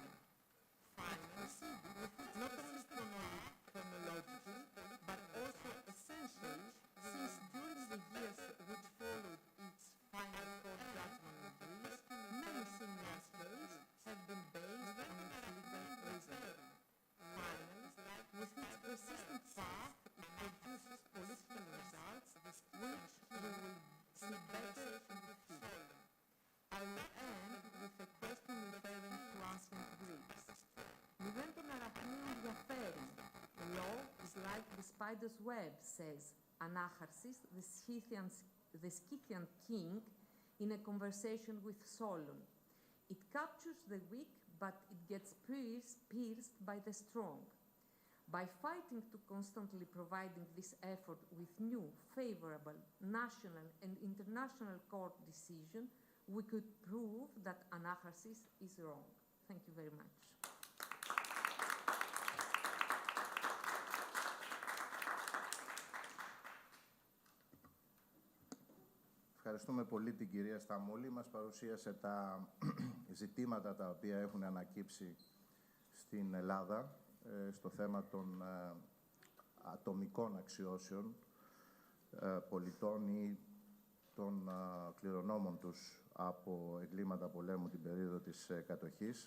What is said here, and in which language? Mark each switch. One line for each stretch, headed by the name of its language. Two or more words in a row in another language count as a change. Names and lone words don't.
English: Finally, not only chronologically, but also essentially, since during the years which followed its final court judgment in Greece, many similar cases have been based on its legal reasoning. Finally, with its persistent path, it produces political results which we will see better in the future. I will end with a question referring to ancient Greeks.
Greek: Μηδέν των αραχνίων ενδιαφέρει.
English: Law is like the spider's web, says Anacharsis, the Scythian king, in a conversation with Solon. It captures the weak, but it gets pierced by the strong. By fighting to constantly providing this effort with new, favorable, national and international court decision, we could prove that Anacharsis is wrong. Thank you very much.
Greek: Ευχαριστούμε πολύ την κυρία Σταμούλη. Μας παρουσίασε τα ζητήματα τα οποία έχουν ανακύψει στην Ελλάδα στο θέμα των ατομικών αξιώσεων πολιτών ή των κληρονόμων τους από εγκλήματα πολέμου την περίοδο της κατοχής.